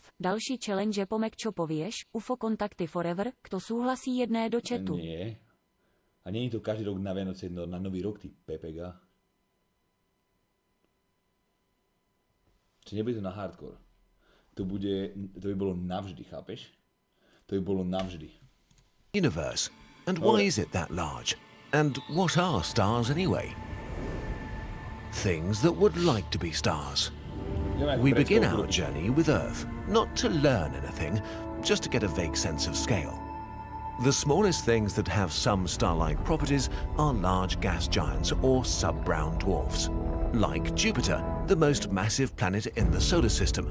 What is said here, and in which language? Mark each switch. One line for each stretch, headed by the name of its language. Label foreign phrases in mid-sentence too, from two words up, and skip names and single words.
Slovak: Další challenge pomek čo povieš, UFO kontakty forever, kto súhlasí jedné do chatu. Nie. A nie je to každý rok na Vianoce, no na nový rok, ty Pepega. Či nebude to na hardcore. To by bolo navždy, chápeš? To by bolo navždy.
English: Universe. And why is it that large? And what are stars anyway? Things that would like to be stars. We begin our journey with Earth, not to learn anything, just to get a vague sense of scale. The smallest things that have some star-like properties are large gas giants or sub-brown dwarfs, like Jupiter, the most massive planet in the solar system.